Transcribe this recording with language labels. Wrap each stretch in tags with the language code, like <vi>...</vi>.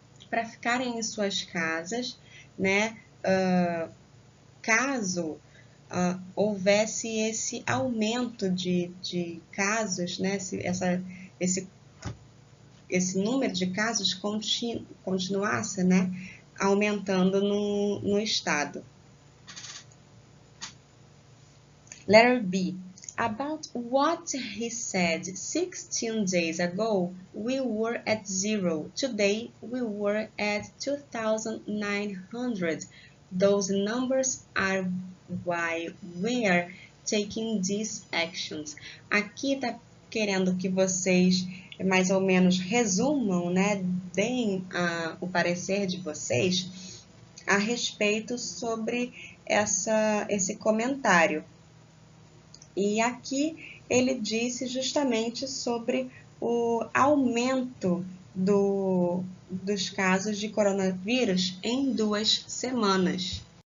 <pt>para ficarem em suas casas, né, caso houvesse esse aumento de casos, né, esse número de casos continuasse, né, aumentando no estado.</pt> <en>Letter B. About what he said 16 days ago, we were at 0. Today, we were at 2,900. Those numbers are why we are taking these actions.</en> <pt>Aqui está querendo que vocês mais ou menos resumam, né, deem o parecer de vocês a respeito sobre esse comentário. E aqui ele disse justamente sobre o aumento dos casos de coronavírus em 2 semanas.</pt>